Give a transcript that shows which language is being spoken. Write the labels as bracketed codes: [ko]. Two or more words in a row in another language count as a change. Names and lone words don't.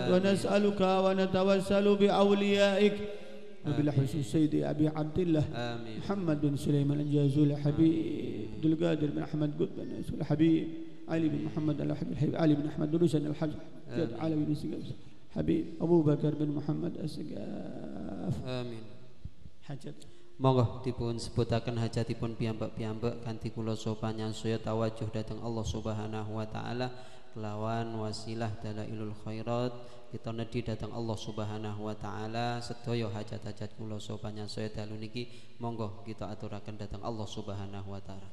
[ar] ونسألك ونتوسل بأوليائك وبالحسن السيد أبي عبد الله محمد بن سليمان الجازول حبيب عبد القادر بن أحمد قطب بن حبيب علي بن محمد الحبيب علي بن أحمد دروسن الحج علي بن سقاف حبيب أبو بكر بن محمد السقاف آمين. [jv] Hajat monggo dipun sebutaken hajatipun piyambak-piyambak kanthi kula sopanyan saya tawajuh dhateng Allah [ar] سبحانه وتعالى [jv] kelawan wasilah dalailul khairat kita nedhi dhateng Allah [ar] سبحانه وتعالى [jv] sedaya hajat-hajat kula sopanyan saya dalu niki monggo kita aturaken dhateng Allah [ar] سبحانه وتعالى.